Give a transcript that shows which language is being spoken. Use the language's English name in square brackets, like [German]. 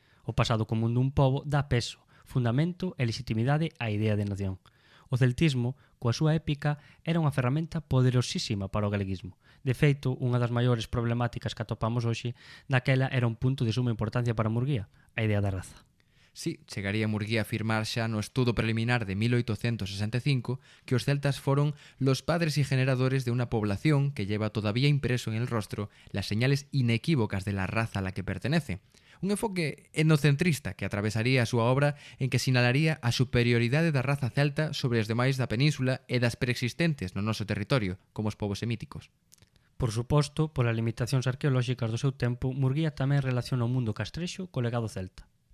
[Galician] O pasado común dun pobo dá peso, fundamento e legitimidade á idea de nación. O celtismo, coa súa épica, era unha ferramenta poderosísima para o galeguismo. De feito, unha das maiores problemáticas que atopamos hoxe, daquela era un punto de suma importancia para Murguía, a idea da raza. Sí, chegaría Murguía a afirmar xa no estudo preliminar de 1865 que os celtas foron [Spanish] los padres y generadores de una población que lleva todavía impreso en el rostro las señales inequívocas de la raza a la que pertenece. [Galician] Un enfoque etnocentrista que atravesaría a súa obra en que sinalaría a superioridade da raza celta sobre os demais da península e das preexistentes no noso territorio, como os povos semíticos. Por suposto, polas limitacións arqueolóxicas do seu tempo, Murguía tamén relaciona o mundo castrexo co legado celta.